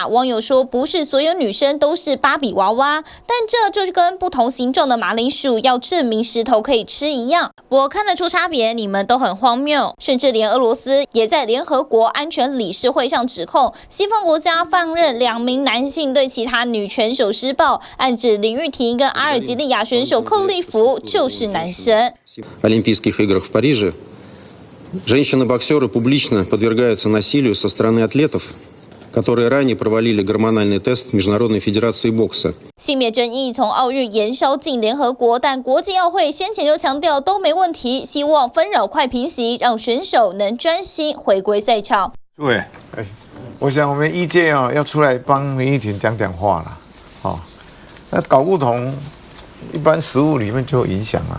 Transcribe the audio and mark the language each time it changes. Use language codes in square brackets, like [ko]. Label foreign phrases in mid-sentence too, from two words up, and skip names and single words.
[zh] 网友说不是所有女生都是芭比娃娃，但这就跟不同形状的马铃薯要证明石头可以吃一样。我看得出差别，你们都很荒谬。甚至连俄罗斯也在联合国安全理事会上指控西方国家放任2名男性对其他女拳手施暴，暗指林玉婷跟阿尔及利亚选手克利夫就是男生。 [ru] Олимпийских играх в Париже женщины-боксеры публично подвергаются насилию со стороны атлетов, которые ранее провалили гормональный тест Международной Федерации бокса. [zh] 性别争议从奥运延烧进联合国，但国际奥会先前就强调都没问题，希望纷扰快平息，让选手能专心回归赛场。对，我想我们医界要出来帮林玉婷讲话了，那睾固酮一般食物里面就有影响啦。